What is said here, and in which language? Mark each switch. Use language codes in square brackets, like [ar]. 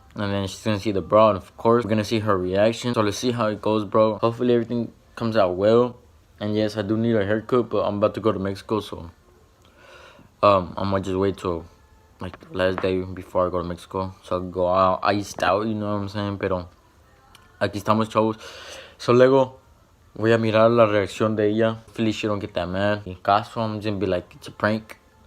[en] And then she's gonna see the bra, and of course we're gonna see her reaction. So let's see how it goes, bro. Hopefully everything comes out well. And yes, I do need a haircut, but I'm about to go to Mexico, so I might just wait till like the last day before I go to Mexico, so I'll go out iced out, you know what I'm saying. [es] Pero aquí estamos, chavos. So luego voy a mirar la reacción de ella. Feliz, [en] she don't get that mad. [es] En caso, [en] I'm just gonna be like, it's a prank.